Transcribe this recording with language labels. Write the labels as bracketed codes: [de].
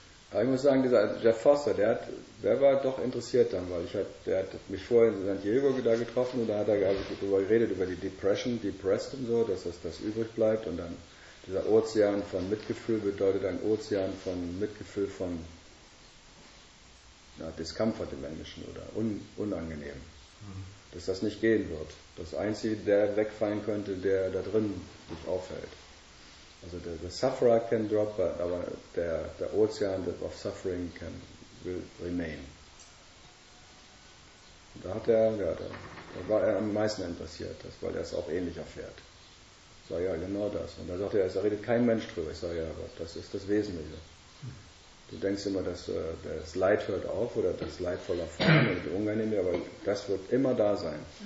[de] Aber ich muss sagen, dieser Jeff Foster, der war doch interessiert dann, weil der hat mich vorher in San Diego da getroffen und da hat er darüber geredet, über die Depression, depressed und so, dass das übrig bleibt und dann. Dieser Ozean von Mitgefühl bedeutet ein Ozean von Mitgefühl von Discomfort im Englischen oder unangenehm. Mhm. Dass das nicht gehen wird. Das Einzige, der wegfallen könnte, der da drin sich aufhält. [en] Also the sufferer can drop, but the ocean of suffering will remain. [de] Und da hat er, ja, da war er am meisten interessiert, das, weil er es auch ähnlich erfährt. Ich sage, ja, genau das. Und da sagt er, da redet kein Mensch drüber. Ich sage, ja, aber das ist das Wesentliche. Du denkst immer, dass das Leid hört auf oder das Leid voller Form oder die Unangenehme, aber das wird immer da sein.